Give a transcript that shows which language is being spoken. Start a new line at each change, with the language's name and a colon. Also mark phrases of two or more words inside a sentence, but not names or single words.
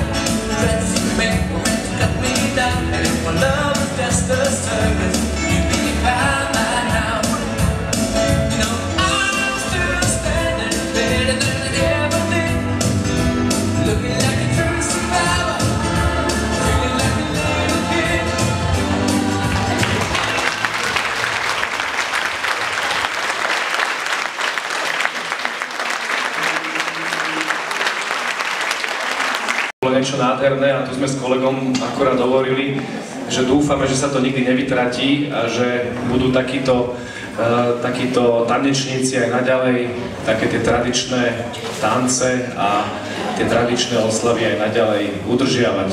English: Friends you make were meant to cut me down, and if my love was just a service, you'd be by my now. You know I'm still standing, better than I ever did. Looking like a true survivor, feeling like a little kid.
Slovak: Bolo niečo nádherné a tu sme s kolegom akorát hovorili, že dúfame, že sa to nikdy nevytratí a že budú takíto tanečníci aj naďalej, také tie tradičné tance a tie tradičné oslavy aj naďalej udržiavať.